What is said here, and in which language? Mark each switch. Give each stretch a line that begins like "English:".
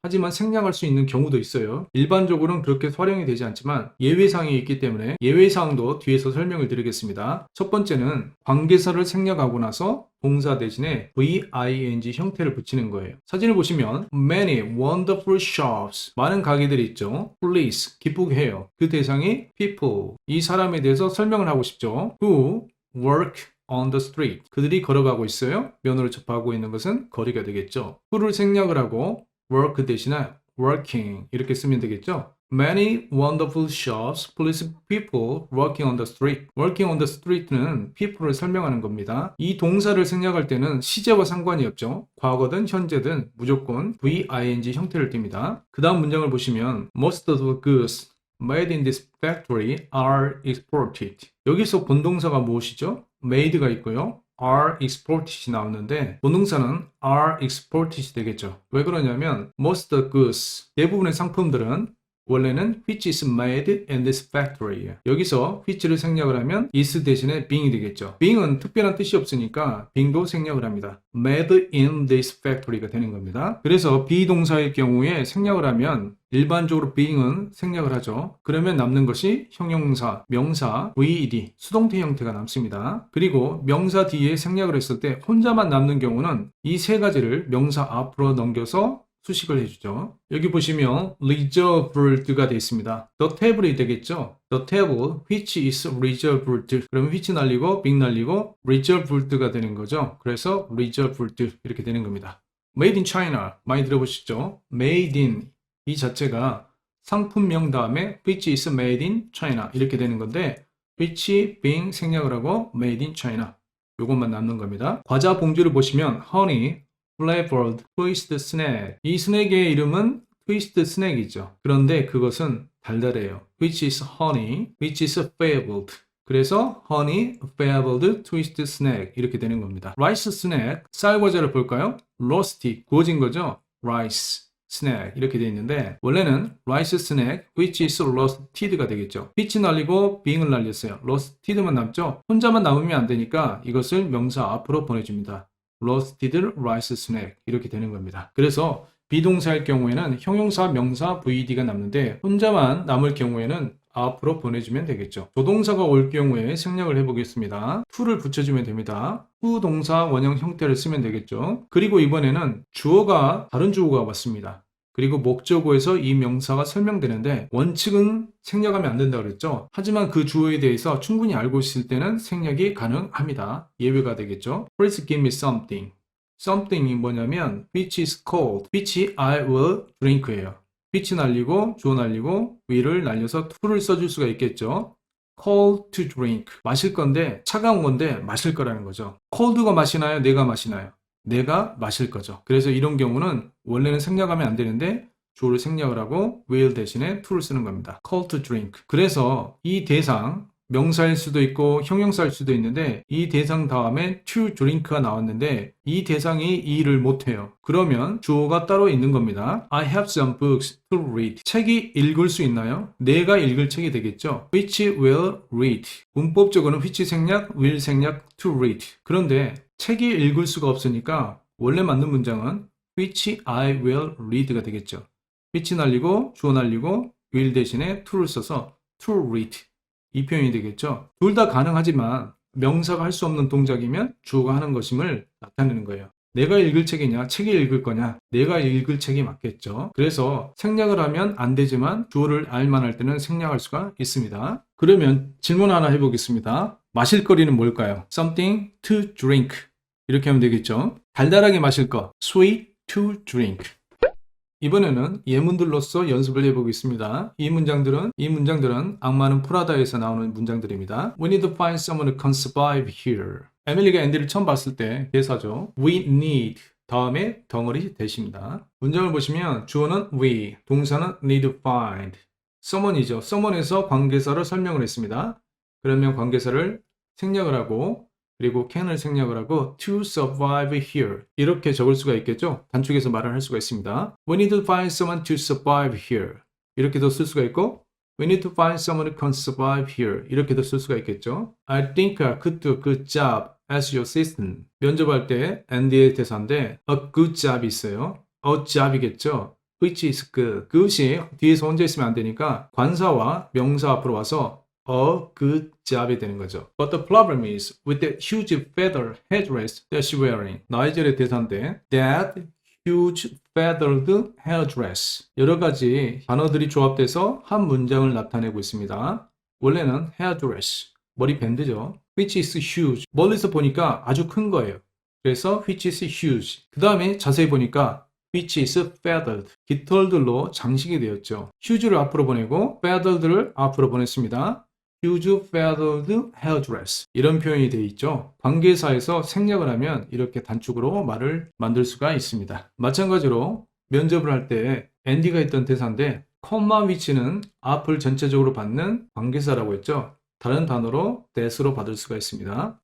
Korean: 하지만 생략할 수 있는 경우도 있어요. 일반적으로는 그렇게 활용이 되지 않지만 예외사항이 있기 때문에 예외사항도 뒤에서 설명을 드리겠습니다. 첫 번째는 관계사를 생략하고 나서 동사 대신에 VING 형태를 붙이는 거예요. 사진을 보시면
English: many wonderful shops,
Korean: 많은 가게들이 있죠. Please, 기쁘게 해요. 그 대상이 people, 이 사람에 대해서 설명을 하고 싶죠.
English: Who work on the street,
Korean: 그들이 걸어가고 있어요. 면으로 접하고 있는 것은 거리가 되겠죠. who를 생략을 하고 work 대신에 working 이렇게 쓰면 되겠죠.
English: Many wonderful shops please people working on the street. Working on the street는 people을 설명하는 겁니다.
Korean: 이 동사를 생략할 때는 시제와 상관이 없죠. 과거든 현재든 무조건 VING 형태를 띱니다. 그 다음 문장을 보시면
English: Most of the goods made in this factory are exported.
Korean: 여기서 본동사가 무엇이죠? made가 있고요.
English: are exported
Korean: 이 나오는데 본동사는 are exported 되겠죠. 왜 그러냐면
English: most of the goods,
Korean: 대부분의 상품들은 원래는
English: which is made in this factory.
Korean: 여기서 which를 생략을 하면 is 대신에 being이 되겠죠. being은 특별한 뜻이 없으니까 being도 생략을 합니다.
English: made in this factory가 되는 겁니다.
Korean: 그래서 비동사의 경우에 생략을 하면 일반적으로 being은 생략을 하죠. 그러면 남는 것이 형용사, 명사, VED, 수동태 형태가 남습니다. 그리고 명사 뒤에 생략을 했을 때 혼자만 남는 경우는 이 세 가지를 명사 앞으로 넘겨서 수식을 해주죠. 여기 보시면 reserved가 되어 있습니다.
English: The table이
Korean: 되겠죠.
English: The table which is reserved.
Korean: 그러면 which 날리고 being 날리고 reserved가 되는 거죠. 그래서 reserved 이렇게 되는 겁니다.
English: Made in China
Korean: 많이 들어보시죠. Made in 이 자체가 상품명 다음에
English: which is made in China
Korean: 이렇게 되는 건데 which being 생략을 하고 made in China 이것만 남는 겁니다. 과자 봉지를 보시면
English: honey flavored twist snack.
Korean: 이 스낵의 이름은 트위스트 스낵이죠. 그런데 그것은 달달해요.
English: Which is honey, which is flavored.
Korean: 그래서
English: honey flavored twist snack
Korean: 이렇게 되는 겁니다.
English: rice snack,
Korean: 쌀 과자를 볼까요? roasty, 구워진 거죠.
English: rice snack
Korean: 이렇게 되어 있는데 원래는
English: rice snack which is roasted가 되겠죠.
Korean: which 날리고 being을 날렸어요. roasted만 남죠. 혼자만 남으면 안 되니까 이것을 명사 앞으로 보내줍니다.
English: roasted rice snack
Korean: 이렇게 되는 겁니다. 그래서 비동사일 경우에는 형용사, 명사, VED가 남는데 혼자만 남을 경우에는 앞으로 보내주면 되겠죠. 조동사가 올 경우에 생략을 해보겠습니다. to를 붙여주면 됩니다. to 동사 원형 형태를 쓰면 되겠죠. 그리고 이번에는 주어가 다른 주어가 왔습니다. 그리고 목적어에서 이 명사가 설명되는데 원칙은 생략하면 안 된다고 그랬죠. 하지만 그 주어에 대해서 충분히 알고 있을 때는 생략이 가능합니다. 예외가 되겠죠.
English: Please give me something.
Korean: something이 뭐냐면
English: which is cold, which I will drink예요.
Korean: which 날리고 주어 날리고 will을 날려서 to를 써줄 수가 있겠죠.
English: cold to drink.
Korean: 마실 건데 차가운 건데 마실 거라는 거죠. cold가 마시나요? 내가 마시나요? 내가 마실 거죠. 그래서 이런 경우는 원래는 생략하면 안 되는데 주어를 생략을 하고 will 대신에 to를 쓰는 겁니다. cold to drink. 그래서 이 대상 명사일 수도 있고 형용사일 수도 있는데 이 대상 다음에 to drink가 나왔는데 이 대상이 이 일을 못해요. 그러면 주어가 따로 있는 겁니다.
English: I have some books to read.
Korean: 책이 읽을 수 있나요? 내가 읽을 책이 되겠죠.
English: which will read.
Korean: 문법적으로는
English: which 생략, will 생략, to read.
Korean: 그런데 책이 읽을 수가 없으니까 원래 맞는 문장은 which I will read가 되겠죠. which 날리고 주어 날리고 will 대신에 to를 써서 to read. 이 표현이 되겠죠. 둘 다 가능하지만 명사가 할 수 없는 동작이면 주어가 하는 것임을 나타내는 거예요. 내가 읽을 책이냐, 책이 읽을 거냐, 내가 읽을 책이 맞겠죠. 그래서 생략을 하면 안 되지만 주어를 알만할 때는 생략할 수가 있습니다. 그러면 질문 하나 해보겠습니다. 마실 거리는 뭘까요?
English: Something to drink.
Korean: 이렇게 하면 되겠죠. 달달하게 마실 거,
English: sweet to drink.
Korean: 이번에는 예문들로서 연습을 해보겠습니다. 이 문장들은 악마는 프라다에서 나오는 문장들입니다.
English: We need to find someone who can survive here.
Korean: 에밀리가 앤디를 처음 봤을 때 대사죠.
English: We need
Korean: 다음에 덩어리 대시입니다. 문장을 보시면 주어는 we, 동사는 need to find. someone이죠. someone에서 관계사를 설명을 했습니다. 그러면 관계사를 생략을 하고 그리고 can을 생략을 하고
English: to survive here
Korean: 이렇게 적을 수가 있겠죠. 단축해서 말을 할 수가 있습니다.
English: We need to find someone to survive here
Korean: 이렇게도 쓸 수가 있고
English: We need to find someone who can survive here 이렇게도 쓸 수가 있겠죠. I think I could do a good job as your assistant.
Korean: 면접할 때 Andy의 대사인데 a good job이 있어요.
English: a job이겠죠. Which is good.
Korean: 그것이 뒤에서 혼자 있으면 안 되니까 관사와 명사 앞으로 와서
English: a good job이 되는 거죠. But the problem is with that huge feather headdress that she's wearing.
Korean: 나이젤의 대사인데
English: that huge feathered headdress.
Korean: 여러 가지 단어들이 조합돼서 한 문장을 나타내고 있습니다. 원래는 headdress, 머리 밴드죠.
English: which is huge.
Korean: 멀리서 보니까 아주 큰 거예요.
English: 그래서 which is huge.
Korean: 그 다음에 자세히 보니까 which is feathered. 깃털들로 장식이 되었죠. huge를 앞으로 보내고 feathered를 앞으로 보냈습니다.
English: huge feathered hairdress.
Korean: 이런 표현이 되어 있죠. 관계사에서 생략을 하면 이렇게 단축으로 말을 만들 수가 있습니다. 마찬가지로 면접을 할 때 andy가 있던 대사인데 콤마 위치는 앞을 전체적으로 받는 관계사라고 했죠. 다른 단어로 that으로 받을 수가 있습니다.